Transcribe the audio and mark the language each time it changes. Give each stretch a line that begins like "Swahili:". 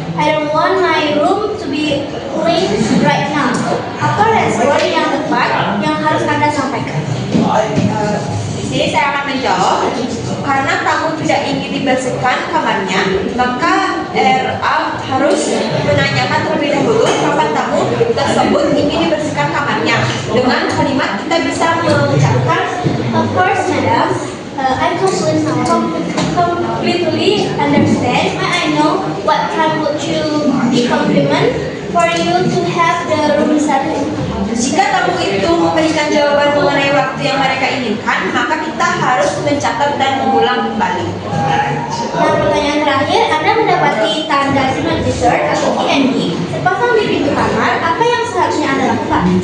English: I don't want my room to be clean right now."
Indonesian: Apa respon yang tepat yang harus Anda sampaikan? Di sini saya akan menjawab, karena tamu tidak ingin dibersihkan kamarnya, maka RA harus menanyakan terlebih dahulu kapan tamu tersebut ingin dibersihkan kamarnya. Dengan kalimat kita bisa mengucapkan,
English: Of course, madam. I completely understand. I know what time would you compliment for you to have the room settled.
Indonesian: jika tamu itu memberikan jawaban mengenai waktu yang mereka inginkan, maka kita harus mencatat dan mengulang kembali. Dan pertanyaan terakhir, Anda mendapati tanda do not disturb atau DND terpasang di pintu kamar. Apa yang seharusnya Anda lakukan?